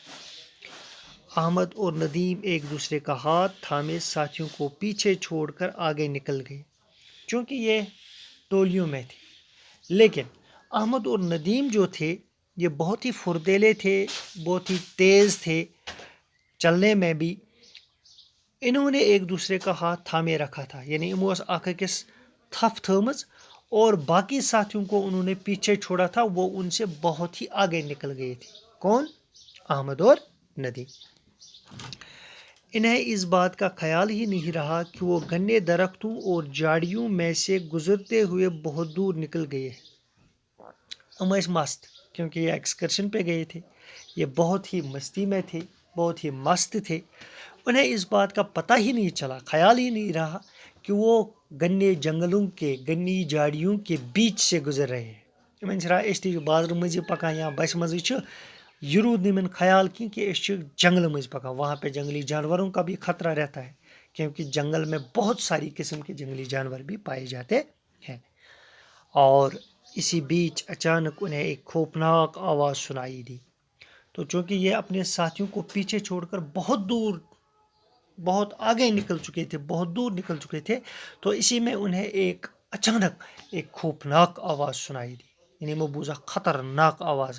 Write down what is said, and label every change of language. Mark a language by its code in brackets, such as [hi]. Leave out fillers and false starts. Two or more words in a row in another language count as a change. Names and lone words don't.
[ur] احمد اور ندیم ایک دوسرے کا ہاتھ تھامے ساتھیوں کو پیچھے چھوڑ کر آگے نکل گئے، چونکہ یہ ٹولیوں میں تھے۔ لیکن احمد اور ندیم جو تھے یہ بہت ہی پھردیلے تھے، بہت ہی تیز تھے چلنے میں بھی۔ انہوں نے ایک دوسرے کا ہاتھ تھامے رکھا تھا، یعنی [ks] یمو ٲس اکھ أکِس تھپ تھٲمٕژ، [ur] اور باقی ساتھیوں کو انہوں نے پیچھے چھوڑا تھا، وہ ان سے بہت ہی آگے نکل گئے تھے۔ کون؟ احمد اور ندیم۔ انہیں اس بات کا خیال ہی نہیں رہا کہ وہ گنے درختوں اور جھاڑیوں میں سے گزرتے ہوئے بہت دور نکل گئے ہیں۔ [ks] ہم ٲسۍ مست، [ur] کیونکہ یہ ایکسکرشن پہ گئے تھے، یہ بہت ہی مستی میں تھے، بہت ہی مست تھے۔ انہیں اس بات کا پتہ ہی نہیں چلا، خیال ہی نہیں رہا کہ وہ گنے جنگلوں کے، گنی جھاڑیوں کے بیچ سے گزر رہے ہیں۔ [ks] یمن چھِ أسۍ تہِ چھِ بازرٕ مٔنٛزی پکان یا بسہِ منٛزٕے چھِ، یہ روٗد نہٕ یمن خیال کینٛہہ کہ أسۍ چھِ جنگل مٔنٛزۍ پکان، [ur] وہاں پہ جنگلی جانوروں کا بھی خطرہ رہتا ہے، کیونکہ جنگل میں بہت ساری قسم کے جنگلی جانور بھی پائے جاتے ہیں۔ اور اسی بیچ اچانک انہیں ایک خوفناک آواز سنائی دی۔ تو چونکہ یہ اپنے ساتھیوں کو پیچھے چھوڑ کر بہت دور، بہت آگے نکل چکے تھے، بہت دور نکل چکے تھے، تو اسی میں انہیں ایک اچانک ایک خوفناک آواز سنائی دی، یعنی وہ بوزا خطرناک آواز۔